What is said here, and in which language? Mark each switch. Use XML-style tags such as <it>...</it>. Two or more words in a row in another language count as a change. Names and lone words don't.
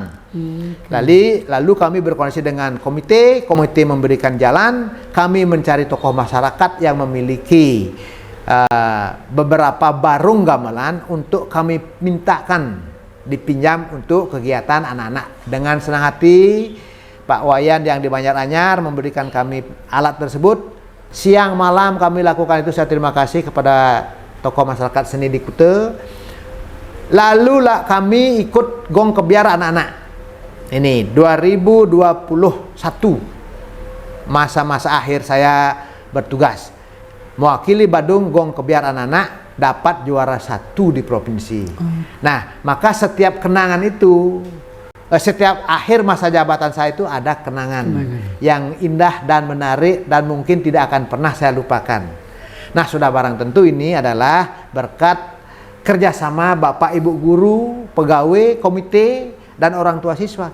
<id>Lalu kami berkoordinasi dengan komite memberikan jalan, kami mencari tokoh masyarakat yang memiliki beberapa barung gamelan untuk kami mintakan dipinjam untuk kegiatan anak-anak. Dengan senang hati Pak Wayan yang di Banjaranyar memberikan kami alat tersebut. Siang malam kami lakukan itu. Saya terima kasih kepada tokoh masyarakat seni di Kutai. Lalu kami ikut gong kebiar anak-anak. Ini 2021, masa-masa akhir saya bertugas mewakili Badung gong kebiar anak-anak, dapat juara 1 di provinsi. Nah, maka setiap kenangan itu, setiap akhir masa jabatan saya itu ada kenangan yang indah dan menarik dan mungkin tidak akan pernah saya lupakan. Nah, sudah barang tentu ini adalah berkat kerjasama Bapak Ibu guru, pegawai, komite, dan orang tua siswa.</id>